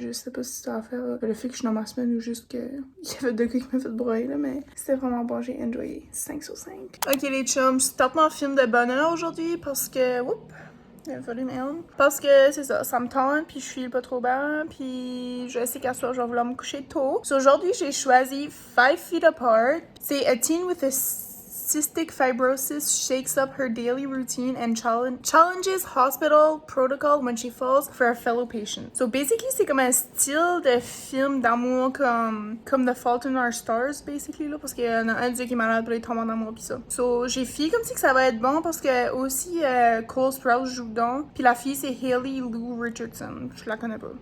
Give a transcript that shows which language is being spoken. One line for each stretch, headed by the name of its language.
French: Je sais pas si ça a à faire le fait que je suis dans ma semaine ou juste que il y avait deux gars qui m'ont fait broyer là, mais c'était vraiment bon, j'ai enjoyé. 5 sur 5. Ok les chums, je tape mon film de bonheur aujourd'hui parce que, whoop, le volume 1. Parce que c'est ça me tente, puis je suis pas trop bien, puis je sais qu'à soir je vais vouloir me coucher tôt. So, aujourd'hui j'ai choisi 5 Feet Apart. C'est
English: a teen with a cystic fibrosis shakes up her daily routine and challenges hospital protocol when she falls for a fellow patient.
French: So basically, c'est comme un style de film d'amour comme The Fault in Our Stars, basically, là, parce qu'il y en a un dieu qui est malade, puis il tombe en amour, pis ça. So j'ai fait comme si que ça va être bon parce que aussi Cole Sprouse joue dedans, puis la fille c'est Hailey Lou Richardson. Je la connais pas.